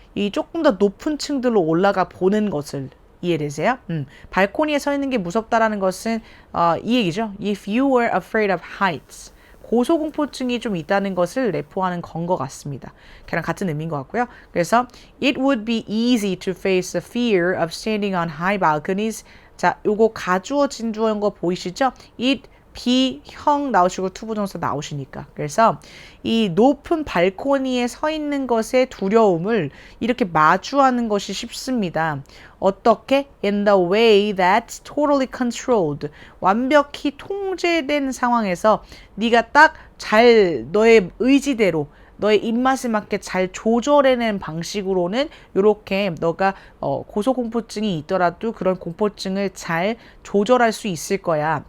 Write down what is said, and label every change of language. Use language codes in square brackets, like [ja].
[ko] 이 조금 더 높은 층들로 올라가 보는 것을 이해되세요? 발코니에 서 있는 게 무섭다라는 것은 이 얘기죠. [en] If you were afraid of heights. [ko] 고소공포증이 좀 있다는 것을 내포하는 건 것 같습니다. 걔랑 같은 의미인 것 같고요. 그래서 [en] It would be easy to face the fear of standing on high balconies. [ko] 자, 요거 가주어 진주어인 거 보이시죠? It 비형 나오시고 투부정사 나오시니까. 그래서 이 높은 발코니에 서 있는 것의 두려움을 이렇게 마주하는 것이 쉽습니다. 어떻게? [en] In the way that's totally controlled. [ko] 완벽히 통제된 상황에서 네가 딱 잘 너의 의지대로 너의 입맛에 맞게 잘 조절해낸 방식으로는 이렇게 너가 고소공포증이 있더라도 그런 공포증을 잘 조절할 수 있을 거야.